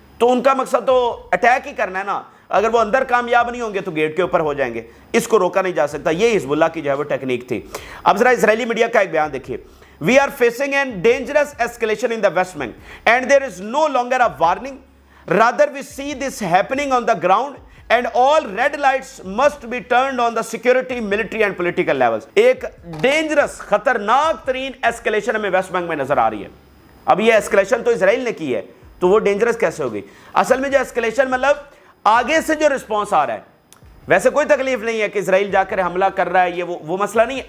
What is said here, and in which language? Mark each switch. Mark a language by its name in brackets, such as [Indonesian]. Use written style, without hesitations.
[Urdu] تو ان کا مقصد تو اٹیک ہی کرنا ہے نا، اگر وہ اندر کامیاب نہیں ہوں گے تو گیٹ کے اوپر ہو جائیں گے، اس کو روکا نہیں جا سکتا. یہ حزب اللہ کی جو ہے وہ ٹیکنیک تھی. اب ذرا اسرائیلی میڈیا کا ایک بیان دیکھیے. [English] We are facing a dangerous escalation in the West Bank and there is no longer a warning. Rather we see this happening on the ground and all red lights must be turned on the security, military and political levels. [Urdu] ایک dangerous خطرناک ترین escalation ہمیں waste bank میں نظر آ رہی ہے. اب یہ escalation تو اسرائیل نے کی ہے تو وہ ڈینجرس کیسے ہوگی؟ اصل میں جو ایسکلیشن مطلب آگے سے جو رسپانس آ رہا ہے، ویسے کوئی تکلیف نہیں ہے کہ اسرائیل جا کر حملہ کر رہا ہے، یہ وہ مسئلہ نہیں ہے.